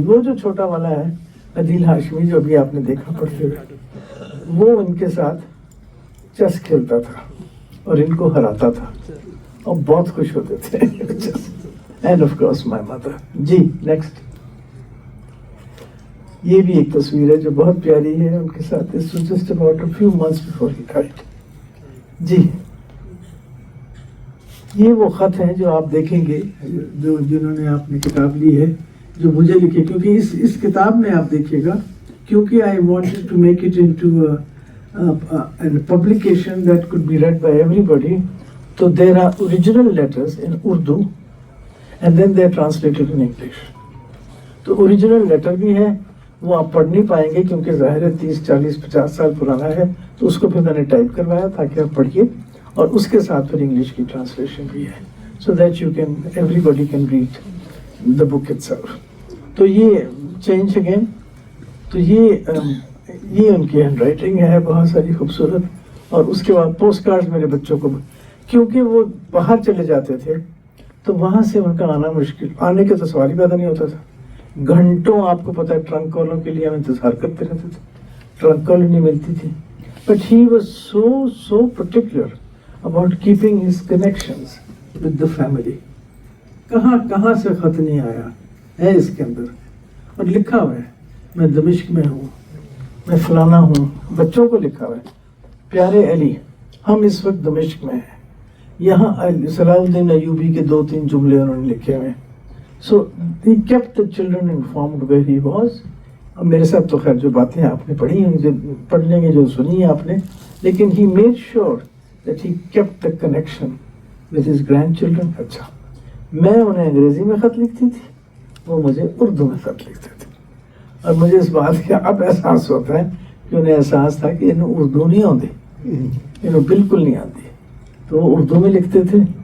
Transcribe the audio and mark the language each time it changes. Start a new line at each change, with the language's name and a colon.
Urdu: وہ جو چھوٹا والا ہے عدیل ہاشمی, جو ابھی آپ نے دیکھا پڑھتے ہوئے, وہ ان کے ساتھ چیس کھیلتا تھا اور ان کو ہراتا تھا اور بہت خوش ہوتے تھے.
English: And of course my mother. جی next.
Urdu: یہ بھی ایک تصویر ہے جو بہت پیاری ہے ان کے ساتھ.
English: This was just about a few months before he died.
Urdu: جی یہ وہ خط ہیں جو آپ دیکھیں گے, جو جنہوں نے آپ نے کتاب لی ہے, جو مجھے لکھے, کیونکہ اس کتاب میں آپ دیکھیے گا, کیونکہ
English: I wanted to make it into a publication that could be read by everybody. So there are original letters in Urdu and then they are translated in English.
Urdu: تو اوریجنل لیٹر بھی ہے, وہ آپ پڑھ نہیں پائیں گے کیونکہ ظاہر ہے 30 40 50 سال پرانا ہے, تو اس کو پھر میں نے ٹائپ کروایا تاکہ آپ پڑھیے, اور اس کے ساتھ پھر انگلش کی ٹرانسلیشن بھی ہے,
English: So that you can every body can read the book itself.
Urdu: تو یہ
English: Change again.
Urdu: تو یہ ان کی ہینڈ رائٹنگ ہے بہت ساری خوبصورت. اور اس کے بعد پوسٹ کارڈ میرے بچوں کو, کیونکہ وہ باہر چلے جاتے تھے تو وہاں سے ان کا آنا مشکل, آنے کا تو سوال ہی پیدا نہیں ہوتا تھا. گھنٹوں آپ کو پتا ہے ٹرنک کالوں کے لیے ہم انتظار کرتے رہتے تھے, ٹرنک کال نہیں ملتی تھی.
English: But he was so particular about keeping his connections with the family.
Urdu: کہاں سے خط نہیں آیا ہے اس کے اندر, اور لکھا ہوا ہے میں دمشق میں ہوں, میں فلانا ہوں. بچوں کو لکھا ہوا ہے, پیارے علی ہم اس وقت دمشق میں ہیں, یہاں صلاح الدین ایوبی کے 2-3 جملے انہوں نے لکھے ہوئے ہیں.
English: So he kept the children informed where he was.
Urdu: اب میرے ساتھ تو خیر جو باتیں آپ نے پڑھی ہیں, جو پڑھ لیں گے, جو سنی ہیں آپ نے, لیکن
English: he made sure that he kept the connection with his grandchildren.
Urdu: اچھا, میں انہیں انگریزی میں خط لکھتی تھی, وہ مجھے اردو میں خط لکھتے تھے. اور مجھے اس بات کا اب احساس ہوتا ہے کہ انہیں احساس تھا کہ انہیں اردو نہیں آتی, انہیں بالکل نہیں آتی, تو وہ اردو میں لکھتے تھے.